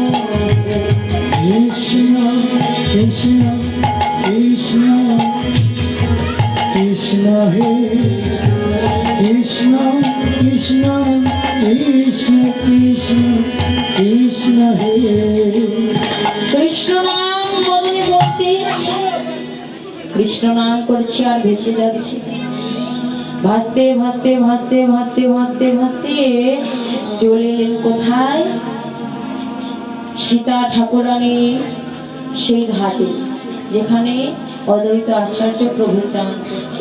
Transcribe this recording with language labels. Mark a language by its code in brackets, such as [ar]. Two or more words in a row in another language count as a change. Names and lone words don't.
[bn] Krishna Krishna Krishna Krishna He Krishna Krishna Krishna Krishna Krishna He কৃষ্ণ নাম বদনে বলতে, কৃষ্ণ নাম করছি আর ভেসে যাচ্ছি। ভাসতে ভাসতে ভাসতে ভাসতে ভাসতে ভাসতে চলে এলেন কোথায়? সীতা ঠাকুরানী সেই ঘাটে, যেখানে অদ্বৈত আচার্য প্রভু চান করছে।